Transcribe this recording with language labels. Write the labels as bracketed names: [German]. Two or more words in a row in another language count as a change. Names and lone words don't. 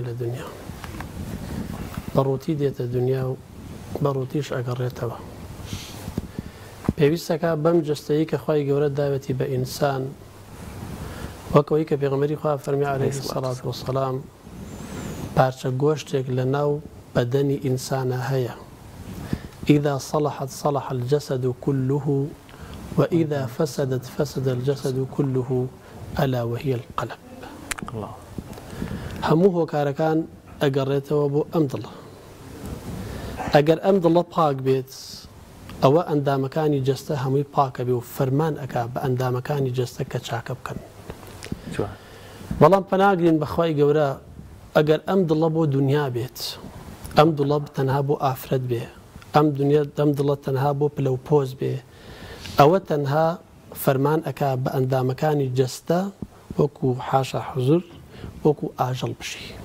[Central Kurdish] لە دنیا بەڕووتی دێتە دنیا و بەڕووتیش ئەگەڕێتەوە پێویستەکە بەم جستەیی کە خوای گەورە داوەتی بە ئینسان وەکەوەی کە پێغەمبەری خوا فەرمی [Arabic] عەلەیهی سەڵات وەسەلام [Central Kurdish] پارچە گۆشتێک لە ناو بەدەنی ئینسانە هەیە [Arabic] إذا صلحت صلح الجسد كله وإذا فسدت فسد الجسد كله ألا وهي القلب. [Central Kurdish] الله هەموو هۆکارەکان ئەگەڕێتەوە بۆ ئەم دڵە ئەگەر ئەم دڵە پاک بێت ئەوە ئەندامەکانی جەستە هەمووی پاکە بێ و فەرمان ئەکا بە ئەندامەکانی جەستە کە چاکە بکەن. بەڵام پەناگرین بەخوای گەورە ئەگەر ئەم دڵە بۆ دنیا بێت ئەم دڵە تەنها بۆ ئافرەت بێ ئەم دڵە تەنها بۆ پلە و پۆز بێ ئەوە تەنها فەرمان ئەکا بە ئەندامەکانی جەستە وەکو حاشا حوزور وەکو ئاژەڵ بشی.